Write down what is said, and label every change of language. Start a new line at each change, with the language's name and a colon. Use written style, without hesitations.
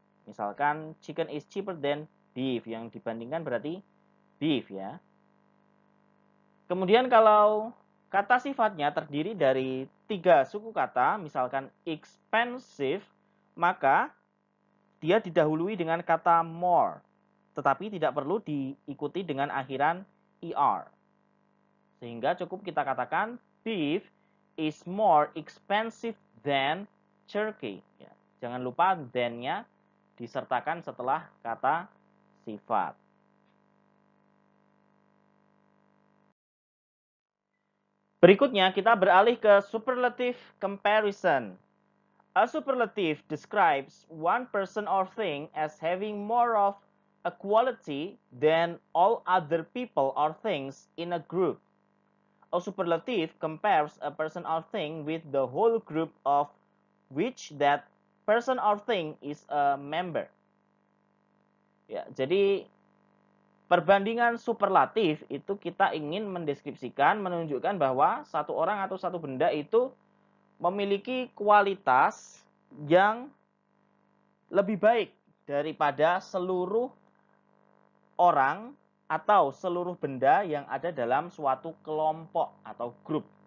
Indonesian: Misalkan
English: chicken is cheaper than beef.
Indonesian: Yang dibandingkan berarti beef, ya. Kemudian kalau kata sifatnya terdiri dari tiga suku kata, misalkan expensive, maka dia didahului dengan kata more. Tetapi tidak perlu diikuti dengan akhiran er. Sehingga cukup kita katakan
English: beef is more expensive than turkey.
Indonesian: Ya, jangan lupa than-nya disertakan setelah kata sifat. Berikutnya kita beralih ke superlative comparison.
English: A superlative describes one person or thing as having more of a quality than all other people or things in a group. A superlative compares a person or thing with the whole group of which that person or thing is a member.
Indonesian: Ya, jadi perbandingan superlatif itu kita ingin mendeskripsikan, menunjukkan bahwa satu orang atau satu benda itu memiliki kualitas yang lebih baik daripada seluruh orang atau seluruh benda yang ada dalam suatu kelompok atau grup.